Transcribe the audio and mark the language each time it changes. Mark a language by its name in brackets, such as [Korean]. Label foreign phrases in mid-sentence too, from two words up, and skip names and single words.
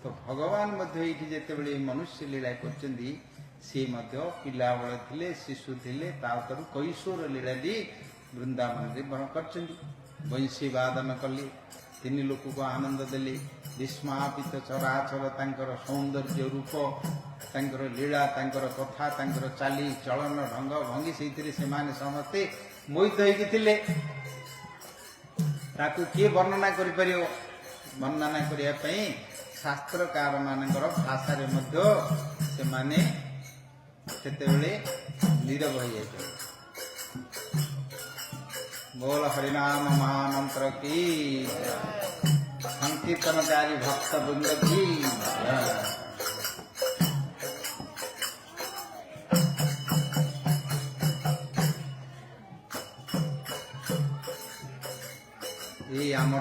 [Odia] ଭଗବାନ ମଧ୍ୟ ଏଇଠି ଯେତେବେଳେ ମନୁଷ୍ୟ ଲୀଳା କରୁଛନ୍ତି ସିଏ ମଧ୍ୟ ପିଲାବେଳେ ଥିଲେ ଶିଶୁ ଥିଲେ ତାପରେ କୈଶୋର ଲୀଳାଟି ବୃନ୍ଦାବନରେ କରିଛନ୍ତି ବଂଶୀ ବାଦନ କଲେ ତିନି ଲୋକକୁ ଆନନ୍ଦ ଦେଲେ ବିସ୍ମାପିତ ଚରାଚର ତାଙ୍କର ସୌନ୍ଦର୍ଯ୍ୟ ରୂପ ତାଙ୍କର ଲୀଳା ତାଙ୍କର କଥା ତାଙ୍କର ଚାଲି ଚଳନ ଢଙ୍ଗ ଭଙ୍ଗୀ ସେଇଥିରେ ସେମାନେ ସମସ୍ତେ ମୋହିତ ହେଇକି ଥିଲେ ତାକୁ କିଏ ବର୍ଣ୍ଣନା କରିପାରିବ ବର୍ଣ୍ଣନା କରିବା ପାଇଁ ଶାସ୍ତ୍ରକାର ମାନଙ୍କର ଭାଷାରେ ମଧ୍ୟ ସେମାନେ ସେତେବେଳେ ନୀରବ ହେଇଯାଇଥିଲେ [Hindi] बोल हरिनाम महामंत्र की संकीर्तनकारी भक्त वृंद की ये आमर